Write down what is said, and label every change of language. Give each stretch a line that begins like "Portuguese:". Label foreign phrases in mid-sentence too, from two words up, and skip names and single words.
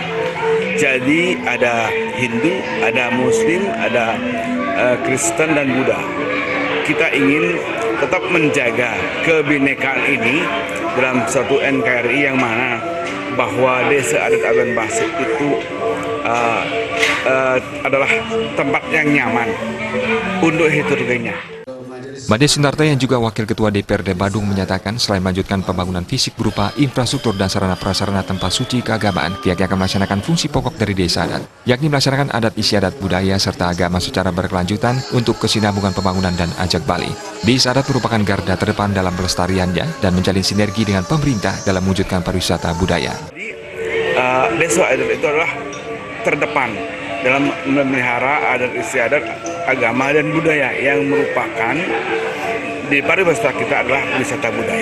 Indonesian: Jadi ada Hindu, ada Muslim, ada Kristen dan Buddha. Kita ingin tetap menjaga kebinekaan ini dalam satu NKRI yang mana bahwa Desa Adat Abian Base itu adalah tempat yang nyaman untuk heterogennya. Made Sunarta yang juga Wakil Ketua DPRD Badung menyatakan selain melanjutkan pembangunan fisik berupa infrastruktur dan sarana-prasarana tempat suci keagamaan, pihaknya akan melaksanakan fungsi pokok dari desa adat, yakni melaksanakan adat istiadat budaya serta agama secara berkelanjutan untuk kesinambungan pembangunan dan ajak Bali. Desa adat merupakan garda terdepan dalam pelestariannya dan menjalin sinergi dengan pemerintah dalam mewujudkan pariwisata budaya. Desa adat itu adalah terdepan dalam memelihara adat istiadat agama dan budaya yang merupakan di pariwisata kita adalah wisata budaya.